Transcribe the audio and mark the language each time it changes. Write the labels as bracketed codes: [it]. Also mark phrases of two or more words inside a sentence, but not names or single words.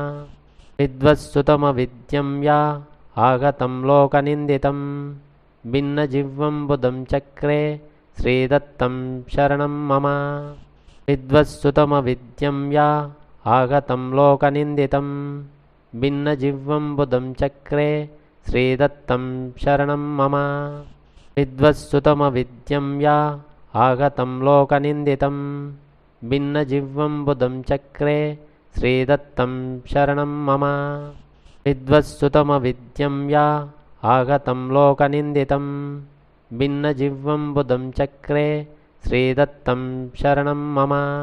[sa] విద్వత్సుతమ విద్యం యా ఆగతం లోకనిందితం భిన్నజిహ్వం బుధం చక్రే శ్రీదత్తం శరణం మమ. విద్వత్సుతమ విద్యం యా ఆగతం లోకనిందితం భిన్నజిహ్వం బుధం చక్రే శ్రీదత్తం శరణం మమ. विद्वत्सुतमविद्यं या आगतं लोकनिन्दितं भिन्नजिह्वं बुधं चक्रे श्रीदत्तं शरणं मम विद्वत्सुतमविद्यं या आगतं लोकनिन्दितं भिन्नजिह्वं बुधं चक्रे श्रीदत्तं शरणं मम